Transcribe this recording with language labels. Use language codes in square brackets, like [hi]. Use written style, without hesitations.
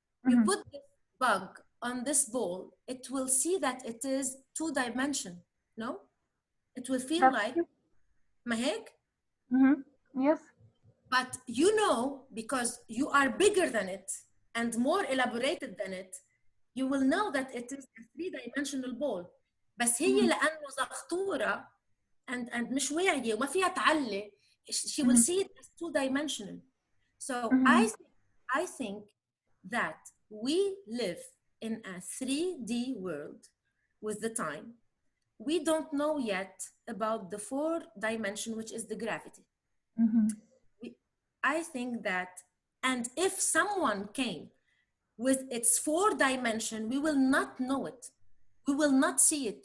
[en] You put the bug on this ball, it will see that it is 2-dimension. No, it will feel like [ar] ما هيك? [en] Yes. But you know, because you are bigger than it and more elaborated than it, you will know that it is a 3-dimensional ball. [ar] بس هي لأنه زغطورة [en] and [ar] مش واعية وما فيها تعلي, [en] she will see it as 2-dimensional. So Mhm. I think that we live in a 3D world with the time. We don't know yet about the 4th dimension, which is the gravity. Mhm. I think that, and if someone came with its 4th dimension, we will not know it. We will not see it.